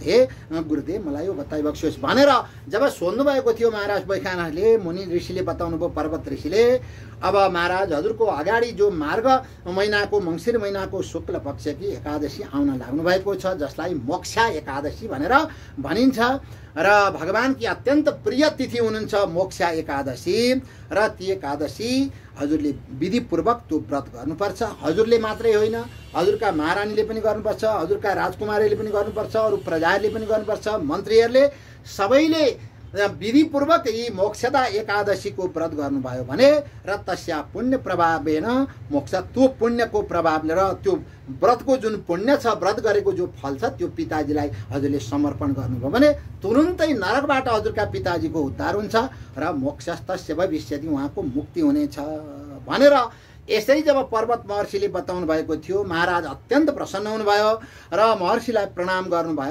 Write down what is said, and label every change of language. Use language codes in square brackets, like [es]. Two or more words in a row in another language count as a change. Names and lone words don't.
[ne] हे गुरुदेव मलाई यो बताइबक्सियोस् भनेर जब सोध्नुभएको थियो महाराज वैखानसले, मुनि ऋषिले बताउनु भयो, पर्वत ऋषिले, अब महाराज हजुरको अगाडि जो मार्ग महिनाको मङ्सिर महिनाको शुक्ल पक्षकी एकादशी आउन लाग्नु भएको छ जसलाई मोक्षा एकादशी भनेर भनिन्छ र भगवानकी अत्यन्त प्रिय तिथि हुनुहुन्छ मोक्षा एकादशी र ती एकादशी हजुरले विधिपूर्वक त्यो व्रत गर्नुपर्छ। हजुरले मात्रै होइन, हजुरका महारानीले पनि गर्नुपर्छ, हजुरका राजकुमारीले पनि गर्नुपर्छ, अरू प्रजाहरूले पनि गर्नुपर्छ, मन्त्रीहरूले सबैले विधिपूर्वक यी मोक्षदा एकादशीको व्रत गर्नुभयो भने र [sa] तस्या पुण्य प्रभावेन मोक्ष, [ne] त्यो पुण्यको प्रभावले र त्यो व्रतको जुन पुण्य छ, व्रत गरेको जो फल छ त्यो पिताजीलाई हजुरले समर्पण गर्नुभयो भने तुरुन्तै नरकबाट हजुरका पिताजीको उद्धार हुन्छ र [sa] मोक्षस्तस्य भविष्यति, [ne] उहाँको मुक्ति हुनेछ भनेर यसरी जब पर्वत महर्षिले बताउनु भएको थियो महाराज अत्यन्त प्रसन्न हुनुभयो र महर्षिलाई प्रणाम गर्नुभयो।